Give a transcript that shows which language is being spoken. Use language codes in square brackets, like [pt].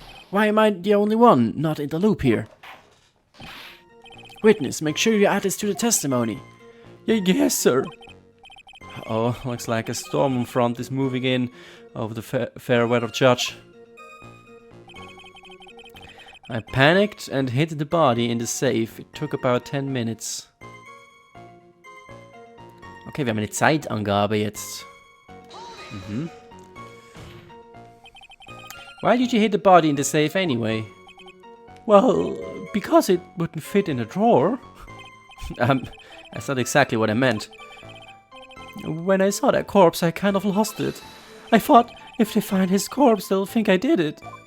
[en] Why am I the only one not in the loop here? Witness, make sure you add this to the testimony. Yes, sir. Oh, looks like a storm front is moving in over the fair weather judge. I panicked and hid the body in the safe. It took about 10 minutes. [de] Okay, wir haben eine Zeitangabe jetzt. [en] Why did you hid the body in the safe anyway? Well, because it wouldn't fit in a drawer. That's not exactly what I meant. When I saw that corpse, I kind of lost it. I thought, if they find his corpse, they'll think I did it.